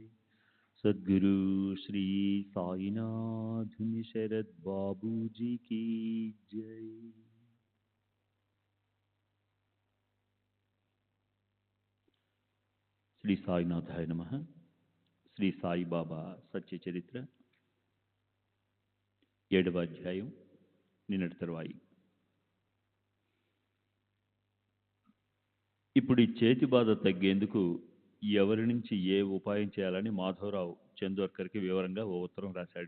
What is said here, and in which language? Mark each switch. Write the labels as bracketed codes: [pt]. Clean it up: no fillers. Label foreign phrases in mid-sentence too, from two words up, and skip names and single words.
[hi] सद्गुरु श्री साईनाथ शरद बाबू जी की जय। [sa] శ్రీ సాయినాథాయ నమః. [te] శ్రీ సాయిబాబా సత్య చరిత్ర 7వ అధ్యాయం, నిన్నటి తరువాయి. ఇప్పుడు ఈ చేతి బాధ తగ్గేందుకు ఎవరి నుంచి ఏ ఉపాయం చేయాలని మాధవరావు చందోర్కర్కి వివరంగా ఓ ఉత్తరం రాశాడు.